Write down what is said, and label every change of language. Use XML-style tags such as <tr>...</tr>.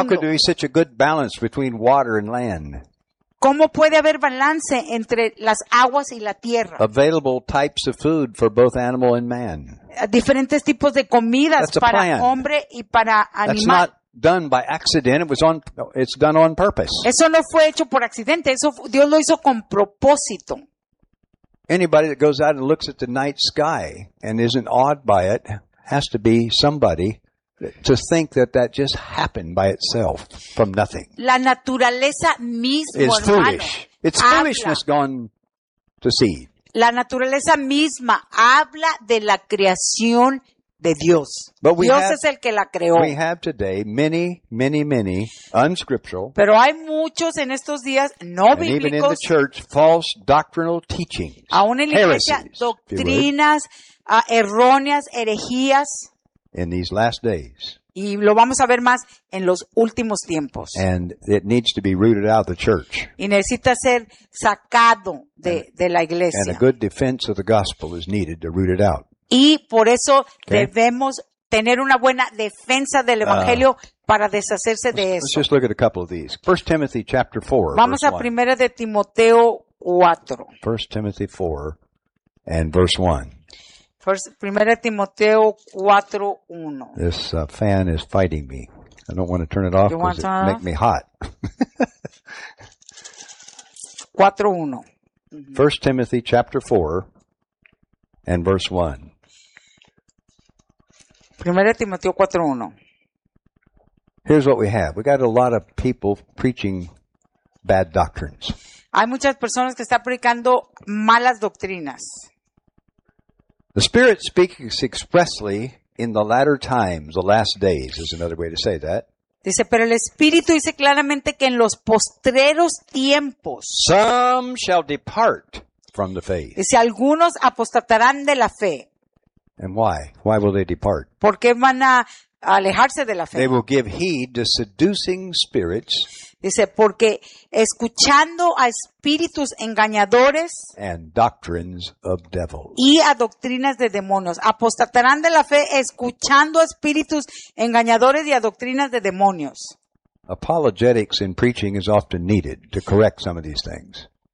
<en>How could there be such a good balance between water and land?</en> <es>¿Cómo puede haber balance entre las aguas y la tierra?</es> <en>Available types of food for both animal and man.</en> <es>Diferentes tipos de comidas para hombre y para animal.</es> <en>That's not done by accident. It's done on purpose.</en> <es>Eso no fue hecho por accidente. Eso Dios lo hizo con propósito.</es> <en>Anybody that goes out and looks at the night sky and isn't awed by it has to be somebody to think that just happened by itself from nothing.</en> <es>La naturaleza misma</es> <en>is foolish. It's foolishness gone to seed.</en> <es>La naturaleza misma habla de la creación de Dios.</es> <en>But</en> <es>es el que la creó.</es> <en>We have today many, many, many unscriptural.</en> <es>Pero hay muchos en estos días no</es> <en>and</en> <es>bíblicos.</es> <en>Even in the church, false doctrinal teachings.</en> <es>Aún en la iglesia, doctrinas erróneas, herejías.</es> <en>In these last days.</en> <es>Y lo vamos a ver más en los últimos tiempos.</es> <en>And it needs to be rooted out of the church.</en> <es>Y necesita ser sacado de la iglesia.</es> <en>And a good defense of the gospel is needed to root it out.</en> <es>Y por eso debemos tener una buena defensa del Evangelio para deshacerse de eso.</es> <en>Let's just look at a couple of these. 1 Timothy chapter 4,</en> <es>vamos a 1 de Timoteo 4.</es> <en>1 Timothy 4 and verse 1.</en> <es>1 Timoteo 4, 1.</es> <en>This fan is fighting me. I don't want to turn it off because it makes me hot. 4, 1. 1 Timothy chapter 4 and verse 1.</en> <es>1 Timoteo 4:1.</es> <en>Here's what we have. We got a lot of people preaching bad doctrines.</en> <es>Hay muchas personas que están predicando malas doctrinas.</es> <en>The Spirit speaks expressly in the latter times, the last days, is another way to say that.</en> <es>Dice, pero el Espíritu dice claramente que en los postreros tiempos.</es> <en>Some shall depart from the faith.</en> <es>Dice, algunos apostatarán de la fe.</es> <en>And why? Why will they depart?</en> <es>¿Por qué van a alejarse de la fe?</es> <en>They will give heed to seducing spirits.</en> <es>Dice, porque escuchando a espíritus engañadores</es> <en>and doctrines of devils.</en> <es>Y a doctrinas de demonios. Apostatarán de la fe escuchando a espíritus engañadores y a doctrinas de demonios.</es> <en>Apologetics in preaching is often needed to correct some of these things.</en>